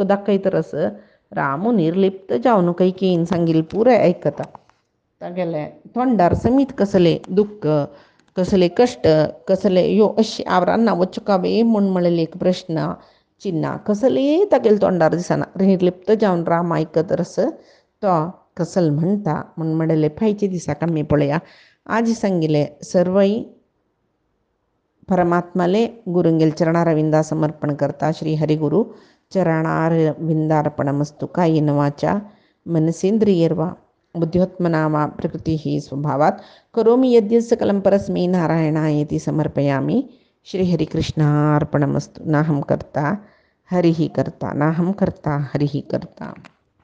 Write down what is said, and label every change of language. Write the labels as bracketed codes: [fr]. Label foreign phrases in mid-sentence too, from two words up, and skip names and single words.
[kok] दाखयतरस रामू निर्लिप्त जावन कैकेयीन सांगिल्लें पुराय आयकता तागेले तोंडार समीत कसलें दुख्ख कसले कश्ट कसले यो अशी आवरांना वचकावे म्हण म्हणलें एक प्रश्न चिन्ह कसलें तागेले तोंडार दिसना निर्लिप्त जावन राम आयकतरस तो कसल म्हणटा म्हण म्हणलें फायचे दिसाक आमी पळया आज सांगिल्लें सर्वई परमात्माले गुरुंगेल चरणारविंदा समर्पण करता [sa] श्री हरिगुरु चरणारविंदार्पणमस्तु कायेन वाचा मनसेंद्रियर्वा बुद्ध्योत्मना वा प्रकृतिः स्वभावात् करोमि यद्यत् सकलं परस्मै नारायणायेति समर्पयामि श्रीहरिकृष्णार्पणमस्तु नाहं कर्ता हरिः कर्ता नाहं कर्ता हरिः कर्ता।